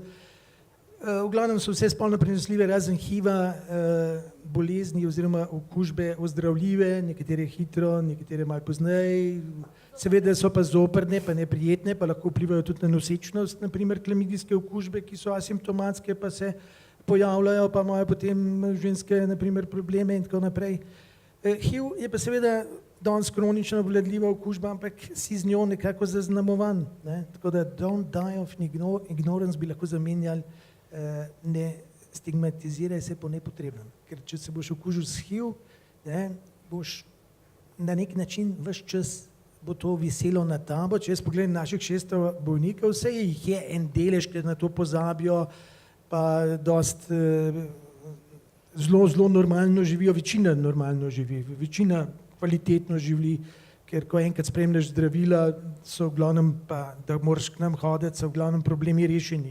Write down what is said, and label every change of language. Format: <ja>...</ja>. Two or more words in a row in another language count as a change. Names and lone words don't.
<sl>V glavnem so vse spolno prenosljive, razen HIV-a, bolezni oziroma okužbe ozdravljive, nekatere hitro, nekatere malo pozneje, seveda so pa zoprne, pa neprijetne, pa lahko vplivajo tudi na nosečnost, naprimer klamidijske okužbe, ki so asimptomatske, pa se pojavljajo, pa imajo potem ženske naprimer probleme in tako naprej. HIV je pa seveda danes kronično obvladljiva okužba, ampak si z njo nekako zaznamovan, ne? Tako da</sl> <en>don't die of ignorance</en> <sl>bi lahko zamenjali ne stigmatiziraj se po nepotrebnem, ker če se boš okužil s HIV, ne, boš na nek način ves čas bo to viselo na tabo. Če jaz pogledam naših 600 bolnikov, vse jih je en delež, ker na to pozabijo, pa dost zelo normalno živijo, večina normalno živi, večina kvalitetno živi, ker ko enkrat spremljaš zdravila, so v glavnem pa, da moraš k nam hoditi, so v glavnem problemi rešeni.</sl>